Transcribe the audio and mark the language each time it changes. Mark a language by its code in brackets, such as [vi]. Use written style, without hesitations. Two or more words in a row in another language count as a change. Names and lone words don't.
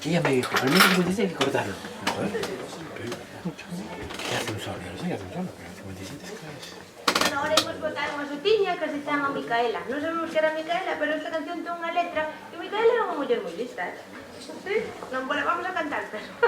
[es] Ay, hijo, al menos 57 hay que cortarlo. Joder. ¿Qué hace un sol? Yo no sé qué hace un sol, pero 57 es que es... [gl] Bueno, ahora imos botar unha sutiña que se chama Micaela. Non sabemos que era Micaela, pero esta canción ten unha letra e Micaela era unha muller moi lista, Sí? Non vos la vamos a cantar, pero...